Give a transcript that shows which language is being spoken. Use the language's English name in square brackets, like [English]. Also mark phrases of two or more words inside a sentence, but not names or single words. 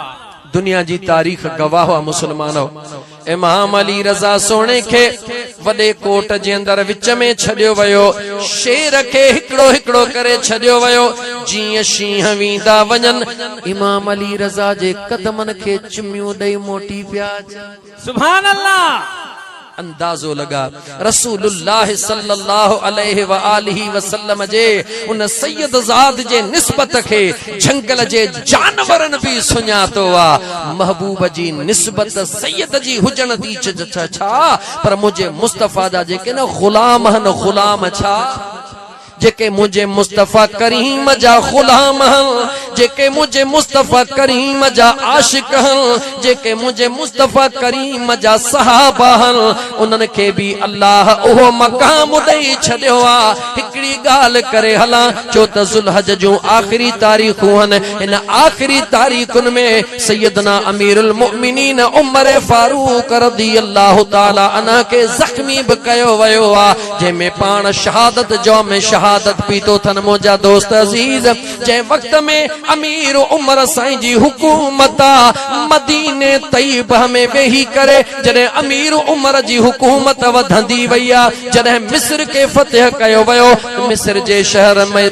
[Sindhi] दुनिया जी तारीख़ गवाह आहे मुसलमानो। इमाम अली रज़ा सोने खे वॾे कोट जे अंदर विच में छॾियो वियो। शेर खे हिकिड़ो हिकिड़ो करे छॾियो वियो। जीअं शींहं वेंदा वञनि, इमाम अली रज़ा जे कदमनि खे चुमियूं ॾेई मोटी पिया अचनि। [Arabic] سبحان الله. [Sindhi] अंदाज़ो लगा [Arabic] رسول الله صلى الله عليه وآله وسلم [Sindhi] जे उन सैयद ज़ाद जे निस्बत खे जंगल जे जानवरन भी सुञातो आ। महबूब जी निस्बत सैयद जी हुजण थी छा, पर मुझे मुस्तफ़ा जा जेके न ग़ुलाम हन, ग़ुलाम छा जेके मुझे मुस्तफ़ा करीम जा ग़ुलाम हन, जेके मुझे मुस्तफ़ा करीम जा आशिक हन, जेके मुझे मुस्तफ़ा करीम जा सहाबा हन, उन्हनि खे भी अल्लाह उहो मक़ाम ॾेई छॾियो आ। हिक हिकड़ी गाल करे हला चो त ज़ुल्हज जो आखिरी तारीख़ूं हन इन आखिरी तारीख़ुन में सैयदना [Arabic] أمير المؤمنين [Sindhi] उमर फारूक [Arabic] رضي الله تعالى عنه [Sindhi] के ज़ख्मी भी कयो वयो आ जंहिंमें पाण शहादत जो में शहादत पीतो थन मुंहिंजा दोस्त अज़ीज़ जंहिं वक्त में अमीर उमर साईं जी हुकूमत मदीने तैयबा में वेही करे जॾहिं अमीर उमर जी हुकूमत वधंदी वई आ जॾहिं मिस्र के फतह कयो वयो मिस्र जे शहर में